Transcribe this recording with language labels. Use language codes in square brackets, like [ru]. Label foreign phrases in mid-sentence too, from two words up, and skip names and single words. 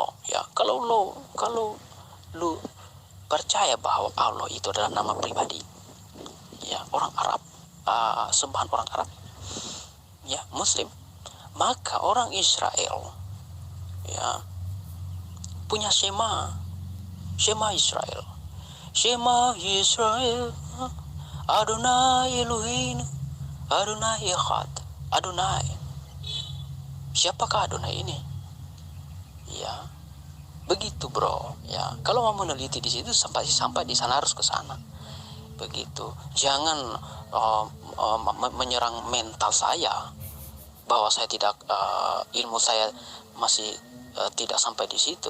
[id] Ya, kalau lo percaya bahwa Allah itu adalah nama pribadi, ya, orang Arab, sembahan orang Arab, ya, Muslim, maka orang Israel, ya, punya [he] שמע ישראל, אדני אלהים, אדני אחד, אדני. [id] Siapakah Adonai ini? Ya, begitu bro. Ya, kalau mau meneliti di situ sampai di sana harus ke sana. Begitu. Jangan menyerang mental saya. bahwa saya tidak ilmu saya masih tidak sampai di situ.